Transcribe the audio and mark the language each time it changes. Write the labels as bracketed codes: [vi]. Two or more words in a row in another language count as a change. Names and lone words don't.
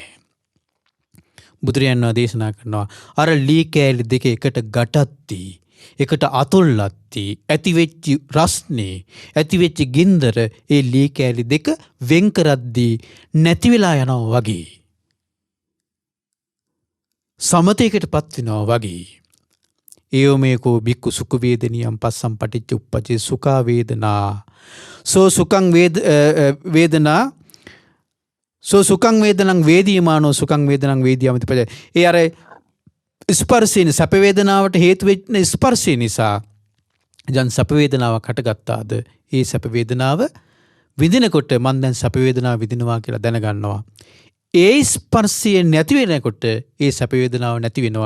[si] බුදුරජාණන් වහන්සේ දේශනා කරනවා අර ලී කෑලි දෙක එකට ගැටද්දී එකට අතුල්ලද්දී ඇතිවෙච්ච රස්නේ ඇතිවෙච්ච ගින්දර ඒ ලී කෑලි දෙක වෙන් කරද්දී නැති වෙලා යනවා වගේ සමතේකටපත් වෙනවා වගේ. [pi] ඒවමේකෝ බික්කු සුඛ වේදනියම් පස්සම් පටිච්ච උප්පජේ සුඛා වේදනා සෝ සුඛං වේදනා සෝ සුඛං වේදනං වේදීමානෝ සුඛං වේදනං වේදියාමති පජ. [si] ඒ අර ස්පර්ශයෙන් සැප වේදනාවට හේතු වෙච්ච ස්පර්ශය නිසා ජන් සැප වේදනාවක් හටගත්තාද ඒ සැප වේදනාව විඳිනකොට මම දැන් සැප වේදනාව විඳිනවා කියලා දැනගන්නවා. ඒ ස්පර්ශය නැති වෙනකොට ඒ සැප වේදනාව නැති වෙනවා.